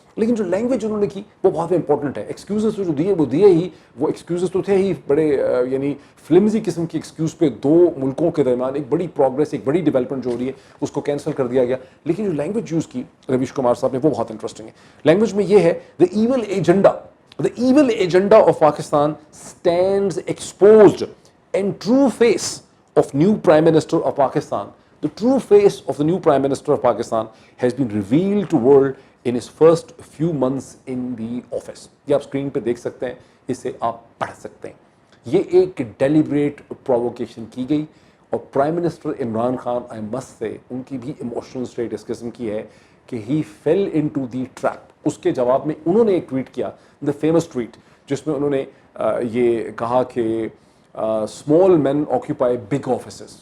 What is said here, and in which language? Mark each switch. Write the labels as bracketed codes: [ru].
[ur] لیکن جو لینگویج انہوں نے کی وہ بہت امپورٹنٹ ہے. ایکسکیوزز جو دیے وہ دیے ہی, وہ ایکسکیوزز تو تھے ہی بڑے یعنی فلمزی قسم کی ایکسکیوز پہ 2 ملکوں کے درمیان ایک بڑی پروگرس, ایک بڑی ڈیولپمنٹ جو ہو رہی ہے اس کو کینسل کر دیا گیا. لیکن جو لینگویج یوز کی رویش کمار صاحب نے وہ بہت انٹرسٹنگ ہے. لینگویج میں یہ ہے [en] The evil agenda The evil agenda of Pakistan stands exposed, and true face of new Prime Minister of Pakistan, the true face of the new Prime Minister of Pakistan has been revealed to world in his first few months in the office. [ur] یہ آپ screen پہ دیکھ سکتے ہیں, اسے آپ پڑھ سکتے ہیں. یہ ایک ڈیلیبریٹ پرووکیشن کی گئی, اور prime minister Imran Khan, [en] I must say, [ur] ان کی بھی ایموشنل اسٹیٹ اس قسم کی ہے کہ [en] He fell into the trap. [ur] اس کے جواب میں انہوں نے ایک ٹویٹ کیا, [en] the famous tweet, [ur] جس میں انہوں نے یہ کہا کہ [en] Small man occupy big offices.